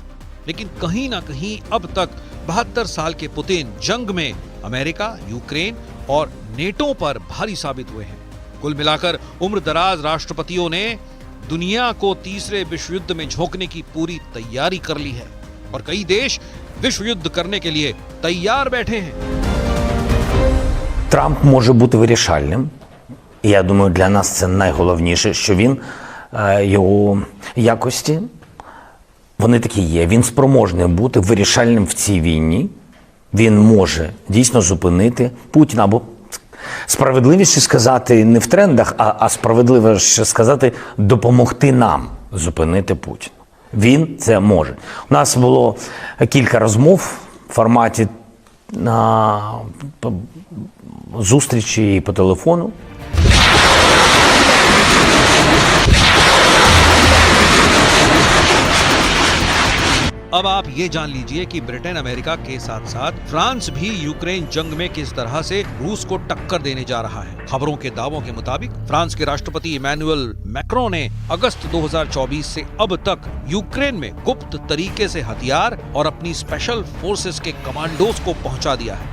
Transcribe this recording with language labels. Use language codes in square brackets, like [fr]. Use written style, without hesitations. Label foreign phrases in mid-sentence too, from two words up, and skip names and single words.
[hi] लेकिन कहीं ना कहीं अब तक 72 साल के पुतिन जंग में अमेरिका, यूक्रेन और नेटो पर भारी साबित हुए हैं। कुल मिलाकर उम्रदराज राष्ट्रपतियों ने दुनिया को तीसरे विश्व युद्ध में झोंकने की पूरी तैयारी कर ली है और कई देश विश्व युद्ध करने के लिए तैयार बैठे हैं। [uk] Трамп може бути вирішальним. І я думаю, для нас це найголовніше, що він, його якості, вони такі є. Він спроможний бути вирішальним в цій війні. Він може дійсно зупинити Путіна, або справедливіше сказати не в трендах, а справедливіше сказати допомогти нам зупинити Путіна. Він це може. У нас було кілька розмов в форматі зустрічі по телефону. [hi] अब आप ये जान लीजिए कि ब्रिटेन अमेरिका के साथ साथ फ्रांस भी यूक्रेन जंग में किस तरह से रूस को टक्कर देने जा रहा है। खबरों के दावों के मुताबिक फ्रांस के राष्ट्रपति इमैनुअल मैक्रों ने अगस्त 2024 से अब तक यूक्रेन में गुप्त तरीके से हथियार और अपनी [en] special forces [hi] के कमांडोज को पहुंचा दिया है।